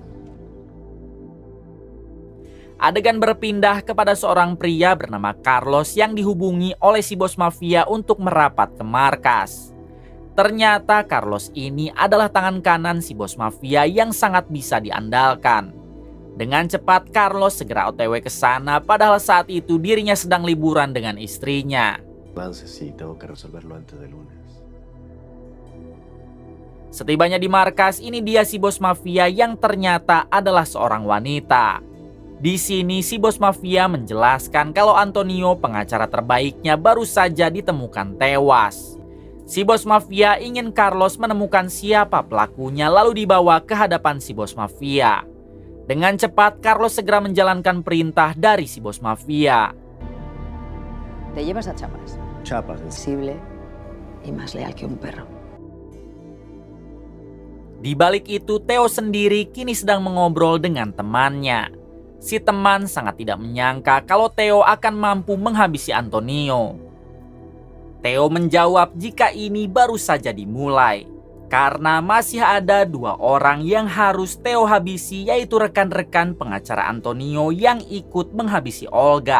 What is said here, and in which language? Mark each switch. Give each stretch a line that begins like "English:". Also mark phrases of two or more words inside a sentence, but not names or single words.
Indonesian: Adegan berpindah kepada seorang pria bernama Carlos yang dihubungi oleh si bos mafia untuk merapat ke markas. Ternyata Carlos ini adalah tangan kanan si bos mafia yang sangat bisa diandalkan. Dengan cepat Carlos segera OTW ke sana, padahal saat itu dirinya sedang liburan dengan istrinya.
Spanish: Lance, sí, tengo que resolverlo antes del lunes.
Indonesian: Setibanya di markas, ini dia si bos mafia yang ternyata adalah seorang wanita. Di sini si bos mafia menjelaskan kalau Antonio, pengacara terbaiknya, baru saja ditemukan tewas. Si bos mafia ingin Carlos menemukan siapa pelakunya lalu dibawa ke hadapan si bos mafia. Dengan cepat Carlos segera menjalankan perintah dari si bos mafia.
Spanish: Te llevas a Chapas, Chapas, sensible y más leal que un perro.
Indonesian: Di balik itu, Theo sendiri kini sedang mengobrol dengan temannya. Si teman sangat tidak menyangka kalau Theo akan mampu menghabisi Antonio. Theo menjawab jika ini baru saja dimulai, karena masih ada 2 orang yang harus Theo habisi, yaitu rekan-rekan pengacara Antonio yang ikut menghabisi Olga.